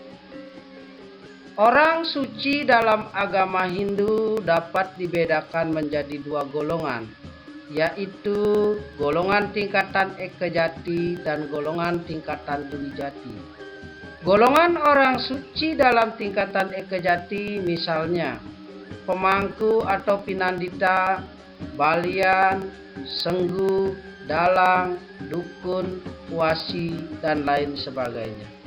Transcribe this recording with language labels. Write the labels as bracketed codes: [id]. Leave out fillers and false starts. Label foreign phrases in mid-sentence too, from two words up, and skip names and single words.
[id] Orang suci dalam agama Hindu dapat dibedakan menjadi dua golongan, yaitu golongan tingkatan Eka Jati dan golongan tingkatan Dwi Jati. Golongan orang suci dalam tingkatan Eka Jati misalnya pemangku atau pinandita, balian, senggu, dalang, dukun, wasi, dan lain sebagainya.